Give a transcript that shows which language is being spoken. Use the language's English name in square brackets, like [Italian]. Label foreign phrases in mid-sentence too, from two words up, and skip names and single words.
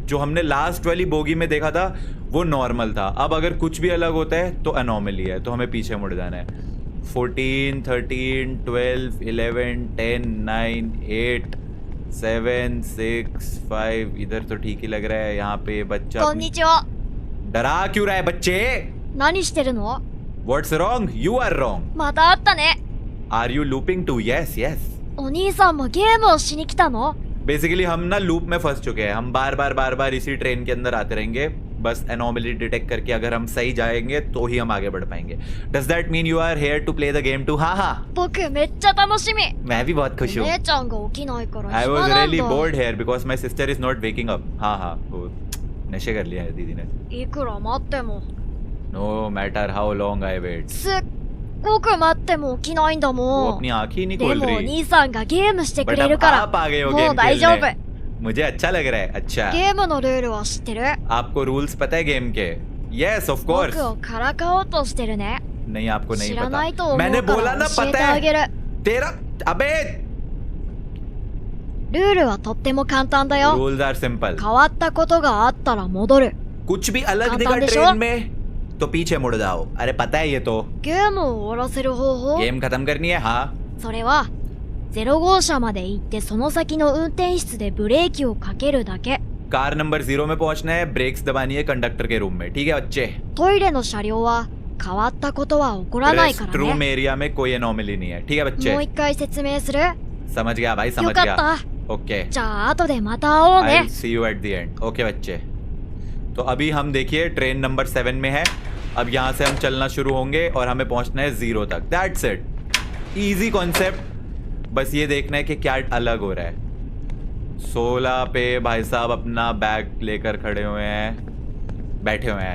[Hindi] जो हमने लास्ट वाली बोगी में देखा था वो नॉर्मल था। अब अगर कुछ भी अलग होता है तो एनोमली है, तो हमें पीछे मुड़ जाना है। 14, 13, 12, 11, 10, 9, 8, 7, 6, 5। इधर तो ठीक ही लग रहा है। यहाँ पे बच्चा [Japanese] こんにちは。 [Hindi] डरा क्यों रहा है बच्चे? [Japanese] 何してるの？ [English] What's wrong? You are wrong. [Japanese] また会ったね。 [English] Are you looping too? Yes, yes. [Japanese] お兄さんもゲームをしに来たの？ [Hindi] बेसिकली हम ना लूप में फंस चुके हैं। हम बार बार इसी ट्रेन के अंदर आते रहेंगे, बस [English] anomaly detect [Hindi] करके अगर हम सही जाएंगे तो ही हम आगे बढ़ पाएंगे। [English] does that mean you are here to play the game too? [Hindi] हाँ हाँ, [Japanese] 僕めっちゃ楽しみ。 [Hindi] मैं भी बहुत खुश [Japanese] お [Hindi] हूँ। [Japanese] 姉ちゃんが起きないから [English] आई [Japanese] 暇 [English] वॉज [Japanese] なん [English] रियली [Japanese] だ。 [English] bored here because my sister is not waking up. [Hindi] हाँ हाँ, वो नशे कर लिया है दीदी ने। [Japanese] いくら待っても。 [English] no matter how long I wait. [Japanese] すっごく待っても起きないんだ [Hindi] वो [Japanese] もん。 [Hindi] अपनी आँख ही नहीं [Japanese] で [Hindi] खोल [Japanese] もお [Hindi] रही। [Japanese] 兄さんがゲームしてく [Hindi] बट [Japanese] れる [Hindi] अब [Japanese] から [Hindi] आप आ गए हो [Japanese] も [Hindi] गेम [Japanese] う大丈夫。 [Hindi] खेलने। मुझे अच्छा लग रहा है। अच्छा, [Japanese] ゲームのルールは知ってる？ [Hindi] आपको रूल्स पता है गेम के? [English] yes of course. [Japanese] 僕をからかおうとしてるね。 [Hindi] नहीं, आपको [Japanese] 知 [Hindi] नहीं [Japanese] らないと [Hindi] पता। [Japanese] 思う [Hindi] मैंने [Japanese] か [Hindi] बोला [Japanese] ら [Hindi] ना [Japanese] 教えて [Hindi] पता [Japanese] あげる。 [Hindi] है तेरा। अबे [Japanese] ルールはとっても簡単だよ。 [English] rules are simple. [Japanese] 変わったことがあったら戻る。 [Hindi] कुछ भी अलग [Japanese] 簡 [Hindi] दिखा [Japanese] 単でしょ？ [Hindi] ट्रेन में तो पीछे मुड़ जाओ। अरे पता है ये तो। [Japanese] ゲームを終わらせる方法？ [Hindi] गेम खत्म करनी है। हाँ, [Japanese] それは0号車まで行ってその先の運転室でブレーキをかけるだけ。 [English] car number [Hindi] 0 में पहुंचना है, ब्रेक्स दबानी है कंडक्टर के रूम में। ठीक है बच्चे? [Japanese] トイレの車両は変わったことは起こらないか [Hindi] रेस्ट [Japanese] ら [Hindi] रूम [Japanese] ね。 [Hindi] एरिया में कोई एनोमली नहीं है। ठीक है [Japanese] もう [Hindi] बच्चे? [Japanese] 一回説明する？ [Hindi] समझ गया भाई, [Japanese] よ [Hindi] समझ [Japanese] かっ [Hindi] गया। [Japanese] た。 [Hindi] ओके, [Japanese] じゃあ後でまた会おう [English] आई [Japanese] ね。 [English] see you at the end. [Hindi] ओके बच्चे, तो अभी हम देखिए [English] train number [Hindi] 7 में है। अब यहाँ से हम चलना शुरू होंगे और हमें पहुंचना है 0 तक। [English] that's it, easy concept. [Hindi] बस ये देखना है कि क्या अलग हो रहा है। 16 पे भाई साहब अपना बैग लेकर खड़े हुए हैं, बैठे हुए हैं।